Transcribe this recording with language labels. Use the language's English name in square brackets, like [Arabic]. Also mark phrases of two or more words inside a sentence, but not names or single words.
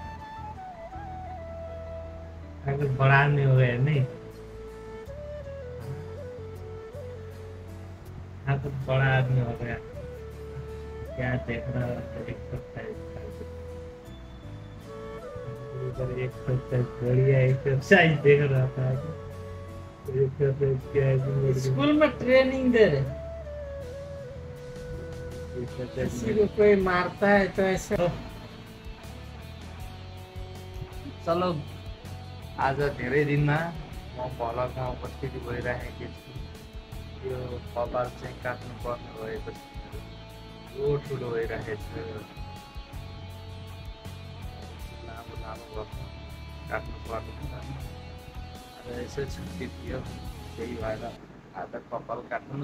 [Hindi] ठाकुर बड़ा नहीं हो गया नहीं ठाकुर बड़ा आदमी हो गया क्या देख रहा है एक्सरसाइज उधर एक्सरसाइज बढ़िया एक्सरसाइज देख रहा था एक्सरसाइज क्या है स्कूल में ट्रेनिंग दे रहे किसी को कोई मारता है तो ऐसे [Nepali] चलो आज धेरै दिनमा म भलकमा उपस्थित भइरहेको छु यो कपाल चाहिँ काट्नु पर्ने भएपछि ठुलो भइरहेको छ लामो लामो गर्नु काट्नु पर्ने आज यसो छुट्टी थियो त्यही भएर आज कपाल काट्नु